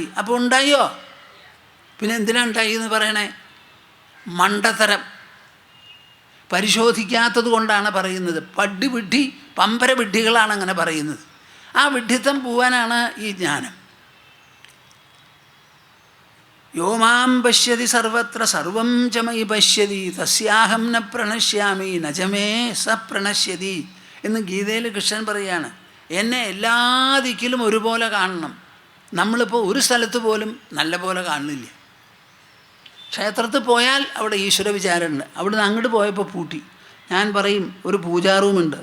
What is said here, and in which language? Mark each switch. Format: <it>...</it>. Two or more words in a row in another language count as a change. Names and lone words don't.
<ml>അപ്പോൾ ഉണ്ടായോ? പിന്നെ എന്തിനാ ഉണ്ടായി എന്ന് പറയണേ? മണ്ടത്തരം. പരിശോധിക്കാത്തത് കൊണ്ടാണ് പറയുന്നത്. വിഡ്ഢി, പമ്പര വിഡ്ഢികളാണ് അങ്ങനെ പറയുന്നത്. ആ വിഡ്ഢിത്തം പോവാനാണ് ഈ ജ്ഞാനം.</ml> <sa>യോ മാം പശ്യതി സർവത്ര സർവം ച മയി പശ്യതി തസ്യാഹം ന പ്രണശ്യാമി നചമേ സ പ്രണശ്യതി</sa> <ml>എന്ന് ഗീതയിൽ കൃഷ്ണൻ പറയുകയാണ്. എന്നെ എല്ലാ ദിക്കിലും ഒരുപോലെ കാണണം. നമ്മളിപ്പോൾ ഒരു സ്ഥലത്ത് പോലും നല്ല പോലെ കാണുന്നില്ല. ക്ഷേത്രത്തിൽ പോയാൽ അവിടെ ഈശ്വര വിചാരമുണ്ട്. അവിടുന്ന് അങ്ങോട്ട് പോയപ്പോൾ പൂട്ടി. ഞാൻ പറയും ഒരു പൂജാ റൂമുണ്ട്.</ml>